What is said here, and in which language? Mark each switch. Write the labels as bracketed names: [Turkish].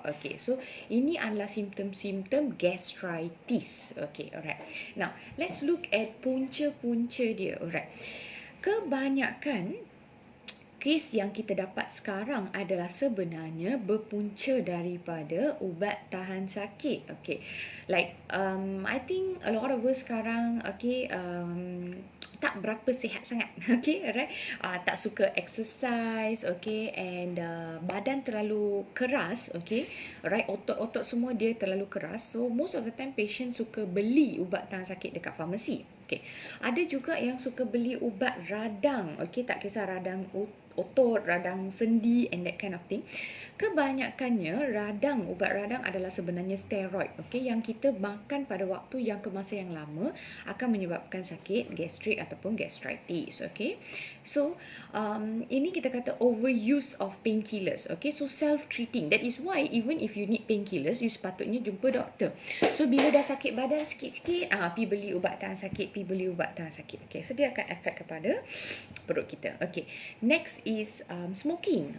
[Malay] Okay, so ini adalah simptom-simptom gastritis. [English] Okay, alright. Now, let's look at [Malay] punca-punca dia. [English] Alright. [Malay] Kebanyakan kes yang kita dapat sekarang adalah sebenarnya berpunca daripada ubat tahan sakit. [English] Okay, like I think a lot of us [Malay] sekarang, [English] okay, [Malay] tak berapa sihat sangat. [English] Okay, alright. [Malay] Tak suka exercise, [English] okay, and [Malay] badan terlalu keras, [English] okay, alright, [Malay] otot-otot semua dia terlalu keras. [English] So most of the time patient [Malay] suka beli ubat tahan sakit dekat farmasi. Okay, ada juga yang suka beli ubat radang, okay, tak kisah radang otot, radang sendi and [English] that kind of thing. [Malay] Kebanyakannya ubat radang adalah sebenarnya steroid, okay, yang kita makan pada waktu yang ke masa yang lama akan menyebabkan sakit gastrik ataupun gastritis, okay. [English] So [Malay] ini kita kata [English] overuse of painkillers, okay. So self-treating, that is why even if you need painkillers, you [Malay] sepatutnya jumpa doktor. So bila dah sakit badan sikit-sikit, pergi beli ubat tahan sakit, okay. So dia akan efek kepada perut kita. [English] Okay, next is smoking.